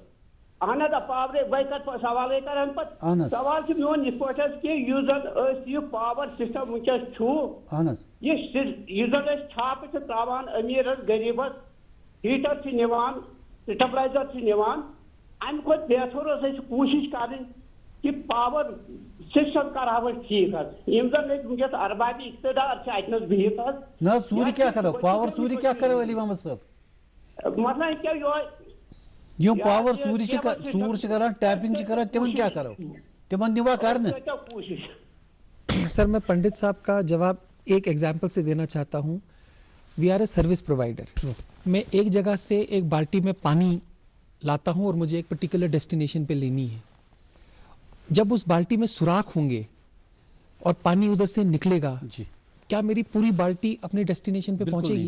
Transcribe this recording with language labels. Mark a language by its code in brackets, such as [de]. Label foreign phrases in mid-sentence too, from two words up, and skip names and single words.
[ks] اہن حظ پاورے بے کتھ سوالے کران پتہٕ سوال چھُ میون یِتھ پٲٹھۍ حظ کہِ یُس زن أسۍ یہِ [en] power system [ks] وٕنکٮ۪س چھُ یُس زن أسۍ چھاپہٕ چھِ تراوان أمیٖرس غریٖبس، ہیٖٹر چھِ نِوان سٹیبلایزر چھِ نِوان، امہِ کھۄتہٕ بہتر ٲس اَسہِ کوٗشش کرٕنۍ کہ [en] power system [ks] کرہو أسۍ ٹھیٖک حظ، یِم زن أسۍ وٕنکٮ۪س اربابِ اقتدار چھِ اتنس بِہِتھ حظ۔ نہ ژوٗرِ کیٛاہ کرو، پاور ژوٗرِ کیٛاہ کرو علی محمد صٲب؟ مطلب کیٛاہ یہوے یہ پاور ژور کران ٹیپنگ کران تمن کیا کرو تمن دیوا کرنے. [ur] سر میں پنڈت صاحب کا جواب ایک ایگزامپل سے دینا چاہتا ہوں. [en] We are a service provider. [ur] میں ایک جگہ سے ایک بالٹی میں پانی لاتا ہوں اور مجھے ایک [en] particular destination [ur] پہ لینی ہے. جب اس بالٹی میں سوراخ ہوں گے اور پانی ادھر سے نکلے گا, کیا میری پوری بالٹی اپنے ڈیسٹینیشن پہ پہنچے گی؟